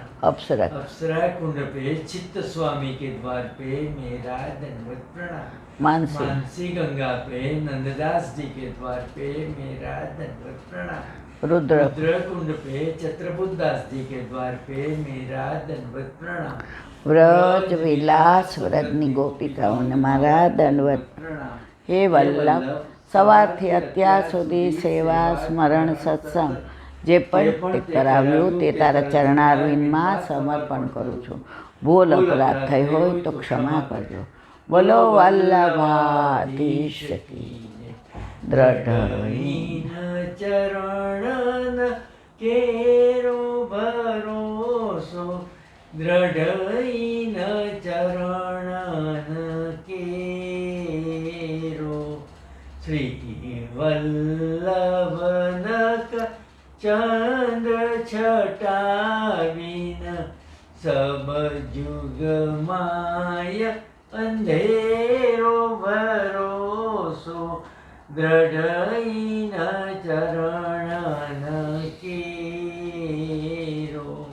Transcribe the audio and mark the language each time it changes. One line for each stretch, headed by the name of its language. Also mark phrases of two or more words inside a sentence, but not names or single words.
Hindi: अप्सरा कुंड पे चित्त स्वामी के द्वार पे मेरा दंडवत प्रणाम. मानसी गंगा पे नंददास जी के द्वार पे मेरा दंडवत प्रणाम. रुद्र कुंड पे चत्रबुद्धास जी के द्वार पे मेरा दंडवत प्रणाम.
Gujarati: વ્રજ વિલાસ વ્રજની ગોપિકાઓને મારા દંડવત પ્રણામ. हे वल्लभ, સવારથી અત્યાર સુધી સેવા સ્મરણ સત્સંગ જે પણ કરાવ્યું તે તારા ચરણારવિંદમાં સમર્પણ કરું છું. ભૂલ અપરાધ થઈ હોય તો ક્ષમા કરજો.
Hindi: बोलो वल्लभाधीश की.
Braj: દ્રઢ चरण केरो भरोसो, दृढ़ चरण केरो. श्री वल्लभनक चंद्र छटाविन सब जुग माय अंधेरो भरोसो, दृढ़ चरण केरो.